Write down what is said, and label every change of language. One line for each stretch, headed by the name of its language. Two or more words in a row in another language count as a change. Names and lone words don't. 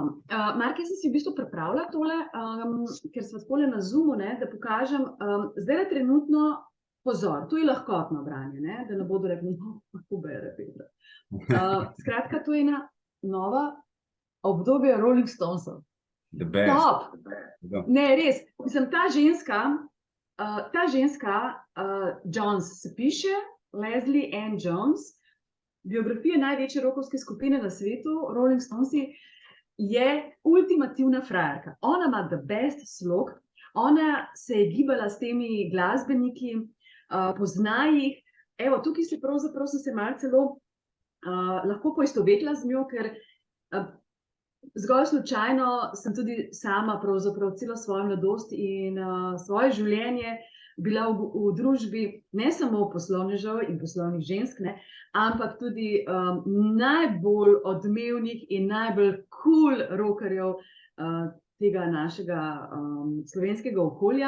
Slovenian: Marke, sem si v bistvu pripravila tole, ker smo takole na Zoomu, ne, da pokažem. Zdaj je trenutno, pozor, to je lahkotno branje, ne, da ne bodo rekli, kako bere Petra. Skratka, to je ena nova obdobje Rolling Stonesov.
English: The best.
Slovenian: Top! Ne, res. Mislim, ta ženska Jones se piše, Leslie Ann Jones, biografija največje rockovske skupine na svetu, Rolling Stonesi, je ultimativna frajerka. Ona ima
English: the best
Slovenian: slog, ona se je gibala s temi glasbeniki, pozna jih. Evo, tukaj se pravzaprav sem se malo celo lahko poistovetila z njo, ker zgolj slučajno sem tudi sama pravzaprav celo svojo mladost in svoje življenje bila v družbi ne samo poslovnežev in poslovnih žensk, ne, ampak tudi najbolj odmevnih in najbolj cool rockerjev tega našega slovenskega okolja.